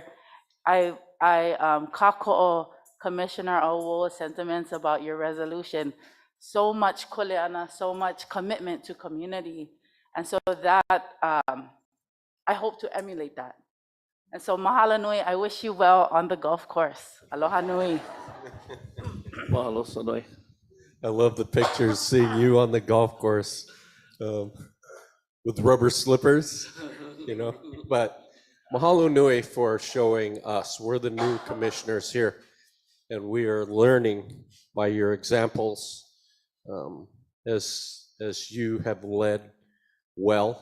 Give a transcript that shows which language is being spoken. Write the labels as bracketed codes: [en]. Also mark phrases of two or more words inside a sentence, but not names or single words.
[en] I kako'o Commissioner Owo's sentiments about your resolution. So much kuleana, so much commitment to community. And so that, I hope to emulate that. And so [haw] mahalo nui, [en] I wish you well on the golf course. [haw] Aloha nui. Mahalo, Sonoy. [en] I love the pictures, seeing you on the golf course with rubber slippers, you know. But [haw] mahalo nui [en] for showing us. We're the new commissioners here, and we are learning by your examples as you have led well.